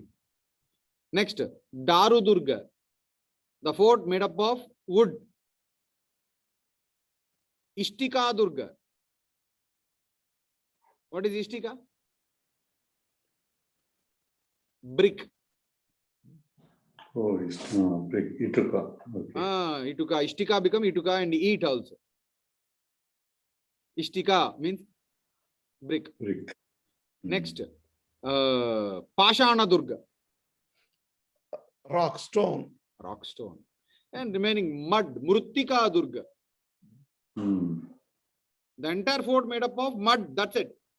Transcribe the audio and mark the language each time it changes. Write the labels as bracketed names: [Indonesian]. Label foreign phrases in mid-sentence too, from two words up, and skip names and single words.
[English] Next, Daru Durga. The fort made up of wood. Ishtika Durga. What is Ishtika? Brick. Oh, brick. Ituka. Okay. Ituka. Ishtika become Ituka and eat also. Ishtika means brick. Brick. Next, Pashana Durga. Rock stone. Rock stone. And remaining mud, Mruttika Durga. The entire fort made up of mud, that's it.